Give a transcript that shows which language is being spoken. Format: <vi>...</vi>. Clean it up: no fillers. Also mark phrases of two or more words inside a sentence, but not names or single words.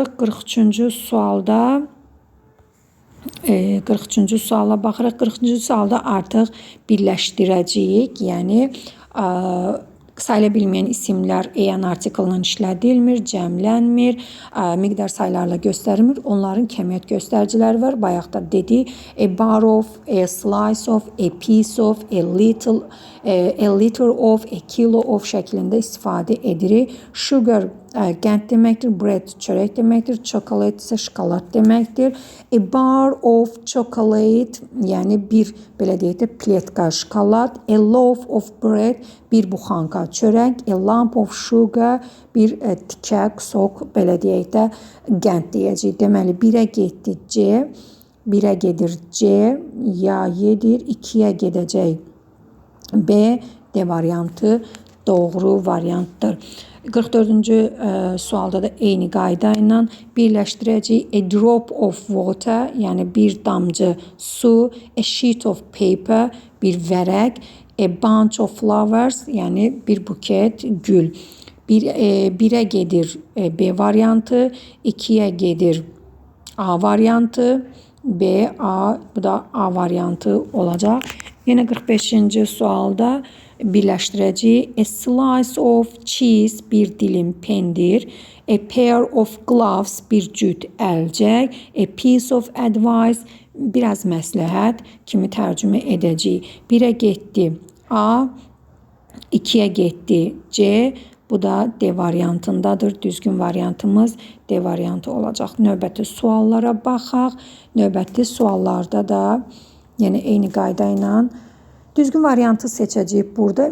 <az>43-cü sualda 43-cü suala baxırıq. 43-cü sualda artıq birləşdirəcəyik. Yəni sayıla bilməyən isimlər EN artiklından işlədilmir, cəmlənmir, miqdar sayılarla göstərilmir. Onların kəmiyyət göstəriciləri var. Bayaq da dedik.</az> <en>A bar of, a slice of, a piece of, a little, a liter of, a kilo of</en> <az>şəklində istifadə edirik. Sugar, qənd deməkdir. Bread, çörək deməkdir. Chocolate isə şokolad deməkdir.</az> <en>A bar of chocolate,</en> <az>yəni bir, belə deyək də, pletka şokolad.</az> <en>A loaf of bread,</en> <az>bir buxanka çörək.</az> <en>A lump of sugar,</en> <az>bir tikə, soq, belə deyək də, qənd deyəcək. Deməli, 1-ə getdi C, 1-ə gedir C, ya yedir, 2-yə gedəcək B, D variantı doğru variantdır. 44-cü sualda da eyni qayda ilə birləşdirəcəyik.</az> <en>A drop of water,</en> <az>yəni bir damcı su.</az> <en>A sheet of paper,</en> <az>bir vərəq.</az> <en>A bunch of flowers,</en> <az>yəni bir buket gül. 1-ə gedir B variantı, 2-yə gedir A variantı, B, A, bu da A variantı olacaq. Yenə 45-ci sualda birləşdirəcəyik.</az> <en>A slice of cheese,</en> <az>bir dilim pendir.</az> <en>A pair of gloves,</en> <az>bir cüt əlcək.</az> <en>A piece of advice,</en> <az>biraz məsləhət kimi tərcümə edəcəyik. 1-ə getdi A, 2-yə getdi C, bu da D variantındadır. Düzgün variantımız D variantı olacaq. Növbəti suallara baxaq. Növbəti suallarda da yenə eyni qayda ilə düzgün variantı seçəcəyik burada.</az>